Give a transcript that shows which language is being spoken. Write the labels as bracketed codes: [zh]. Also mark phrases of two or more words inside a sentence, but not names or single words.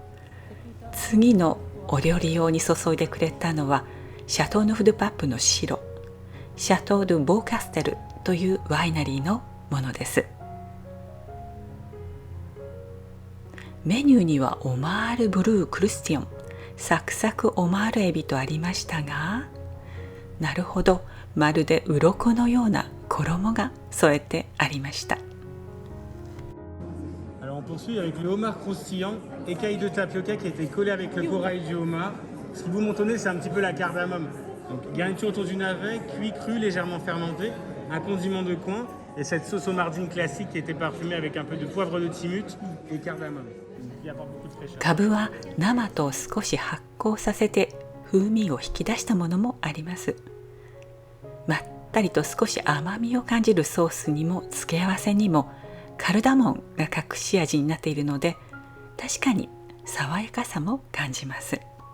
[ja] 次のお料理用に注いでくれたのはシャトー・ヌフ・ドゥ・パップの白、シャトー・ドゥ・ボーカステルというワイナリーのものです。メニューにはオマール・ブルー・クルスティオン、サクサクオマールエビとありましたが、なるほど、まるで鱗のような衣が添えてありました。 [fr] Alors on poursuit avec le homard croustillant, écaille de tapioca qui a été collé avec le corail du homard. Ce qui vous montonnez, c'est un petit peu la cardamome. Donc garniture autour du navet, cuit cru, légèrement fermenté, un condiment de coin et cette sauce homardine classique qui était parfumée avec un peu de poivre de Timut et cardamome. Qui apporte beaucoup de fraîcheur. [ja] カブは生と少し発酵させて風味を引き出したものもあります。まったりと少し甘みを感じるソースにも付け合わせにもカルダモンが隠し味になっているので、確かに爽やかさも感じます。